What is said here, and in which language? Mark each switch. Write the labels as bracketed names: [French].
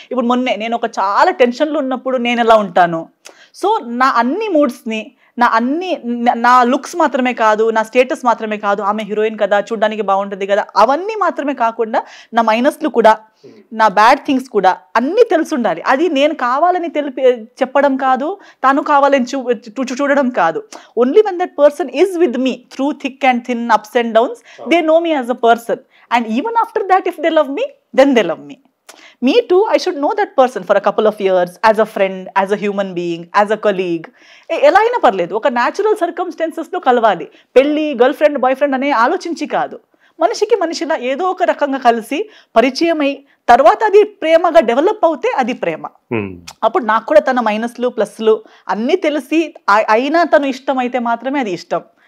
[Telugu] ఇప్పుడు మొన్నే నేను ఒక చాలా టెన్షన్లో ఉన్నప్పుడు నేను ఎలా ఉంటాను. సో నా అన్ని మూడ్స్ని, నా లుక్స్ మాత్రమే కాదు, నా స్టేటస్ మాత్రమే కాదు, ఆమె హీరోయిన్ కదా చూడడానికి బాగుంటుంది కదా, అవన్నీ మాత్రమే కాకుండా నా మైనస్లు కూడా, నా బ్యాడ్ థింగ్స్ కూడా అన్నీ తెలుసుండాలి. అది నేను కావాలని చెప్పడం కాదు, తాను కావాలని చూడడం కాదు. [English] Only when that person is with me through thick and thin, ups and downs, they know me as a person, and even after that if they love me, then they love me. Me too, I should know that person for a couple of years as a friend, as a human being, as a colleague. [Telugu] ఎలా అయినా పర్లేదు, ఒక natural సర్కమ్స్టెన్సెస్లో కలవాలి. పెళ్ళి, girl friend, boy friend అనే ఆలోచించి కాదు, మనిషిలా ఏదో ఒక రకంగా కలిసి పరిచయం అయి తర్వాత అది ప్రేమగా డెవలప్ అవుతే అది ప్రేమ. అప్పుడు నాకు కూడా తన మైనస్లు ప్లస్లు అన్నీ తెలిసి అయినా తను ఇష్టం అయితే మాత్రమే అది ఇష్టం.